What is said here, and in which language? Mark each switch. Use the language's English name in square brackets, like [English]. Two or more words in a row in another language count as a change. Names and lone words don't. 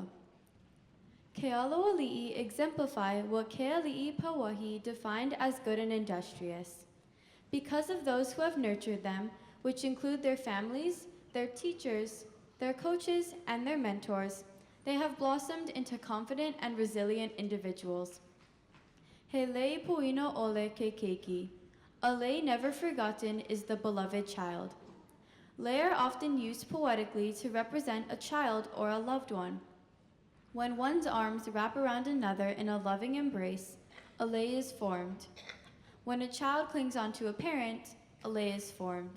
[Hawaiian] Ke alo ali'i [English] exemplify what [Hawaiian] ke ali'i pawahi [English] defined as good and industrious. Because of those who have nurtured them, which include their families, their teachers, their coaches, and their mentors, they have blossomed into confident and resilient individuals. [Hawaiian] He lei puino ole ke keiki. [English] A lei never forgotten is the beloved child. Lei are often used poetically to represent a child or a loved one. When one's arms wrap around another in a loving embrace, a lei is formed. When a child clings onto a parent, a lei is formed.